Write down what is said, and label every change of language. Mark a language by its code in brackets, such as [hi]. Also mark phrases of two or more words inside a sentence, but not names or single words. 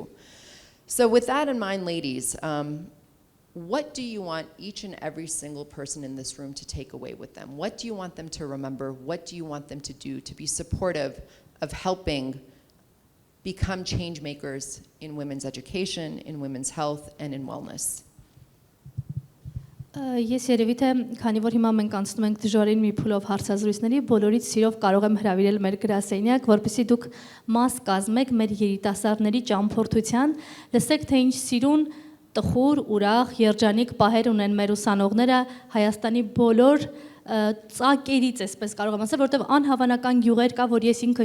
[en] So with that in mind, ladies, what do you want each and every single person in this room to take away with them? What do you want them to remember? What do you want them to do to be supportive of helping become change makers in women's education, in women's health, and in wellness? [hy] Ես երևի թե քանի որ հիմա մենք անցնում ենք դժվարին մի փուլով հարցազրույցների, բոլորից սիրով կարող եմ հրավիրել մեր գրասենյակ, որպեսզի դուք մաս կազմեք մեր երիտասարդների ճամփորդության, լսեք թե ինչ սիրուն, տխուր, ուրախ, երջանիկ պահեր ունեն մեր ուսանողները Հայաստանի բոլոր ծակերից, այսպես կարող եմ ասել, որտեղ անհավանական գյուղեր կա, որ ես ինքս